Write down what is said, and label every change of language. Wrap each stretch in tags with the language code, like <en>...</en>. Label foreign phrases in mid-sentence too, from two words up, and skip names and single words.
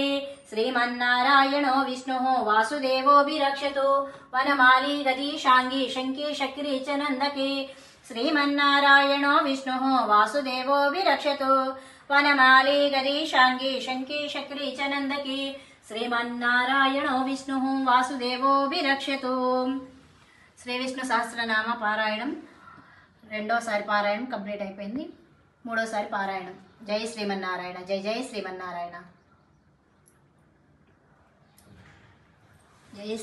<sa>श्रीमन्नारायणो विष्णुः वासुदेवोऽभिरक्षतु वनमाली गदीशाङ्गी शङ्की शक्री च नन्दकी श्रीमन्नारायणो विष्णुः वासुदेवोऽभिरक्षतु वनमाली गदीशाङ्गी शङ्की शक्री च नन्दकी श्रीमन्नारायणो विष्णुः वासुदेवोऽभिरक्षतु</sa> <te>శ్రీ విష్ణు సహస్రనామ పారాయణం రెండోసారి పారాయణం కంప్లీట్ అయిపోయింది. మూడోసారి పారాయణం. జై శ్రీమన్నారాయణ. జై జై శ్రీమన్నారాయణ. జై</te>